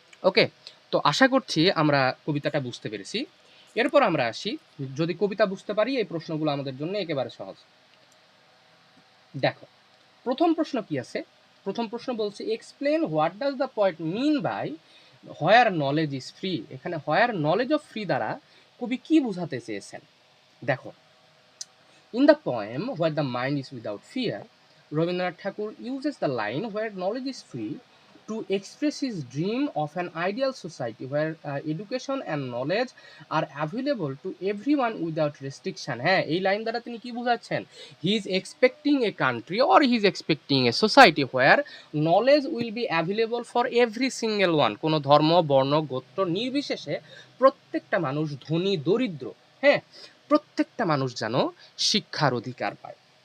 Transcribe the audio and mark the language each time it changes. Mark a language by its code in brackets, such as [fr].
[bn] ওকে, তো আশা করছি আমরা কবিতাটা বুঝতে পেরেছি। এরপর আমরা আসি, যদি কবিতা বুঝতে পারি এই প্রশ্নগুলো আমাদের জন্য একেবারে সহজ। দেখো, প্রথম প্রশ্ন কি আছে? প্রথম প্রশ্ন বলছে, [en] Explain what does the point mean by where knowledge is free. [bn] এখানে [en] where knowledge of free [bn] দ্বারা কবি কি বোঝাতে চেয়েছেন? [en] দেখো, in the poem Where the Mind is Without Fear, Rabindranath Tagore uses the line where knowledge is free to express his dream of an ideal society where education and knowledge are available to everyone without restriction. [bn] হ্যাঁ, এই line দ্বারা তিনি কি বোঝাচ্ছেন? [en] He is expecting a country or he is expecting a society where knowledge will be available for every single one. [bn] কোনো ধর্ম, বর্ণ, গোত্র নির্বিশেষে প্রত্যেকটা মানুষ, ধনী দরিদ্র, হ্যাঁ, প্রত্যেকটা মানুষ যেন শিক্ষার অধিকার পায়।